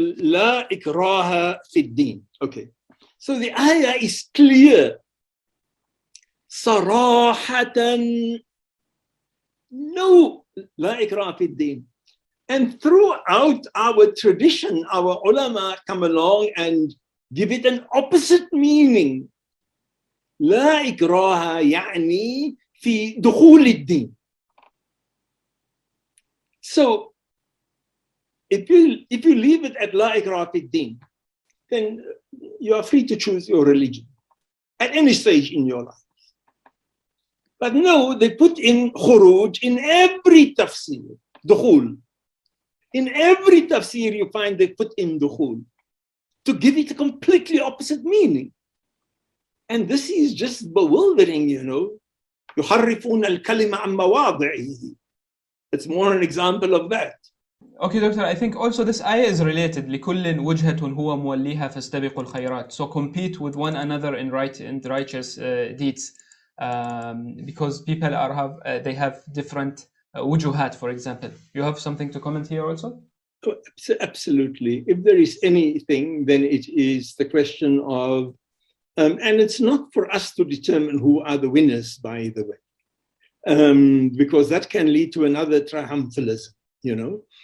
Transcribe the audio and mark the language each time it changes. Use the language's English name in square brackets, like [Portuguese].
[Arabic] La ikraha fi din. [English] Okay. So the ayah is clear. [Arabic] Sarahatan, no, la ikraha fi din. [English] And throughout our tradition, our ulama come along and give it an opposite meaning. [Arabic] لا إكراه يعني في دخول الدين. [English] So if you leave it at [Arabic] لا إكراه في الدين, [English] then you are free to choose your religion at any stage in your life. But no, they put in khuruj in every tafsir, dukhul. In every tafsir you find they put in dukhul to give it a completely opposite meaning. And this is just bewildering, [Arabic] يحرفون الكلمة عن مواضعه. [English] It's more an example of that. Okay, Doctor, I think also this ayah is related. [Arabic] لكل وجهة هو موليها فاستبقوا الخيرات. [English] So compete with one another in righteous deeds, because people they have different wujuhat, for example. You have something to comment here also? Absolutely. If there is anything, then it is the question of, and it's not for us to determine who are the winners, by the way, because that can lead to another triumphalism, you know.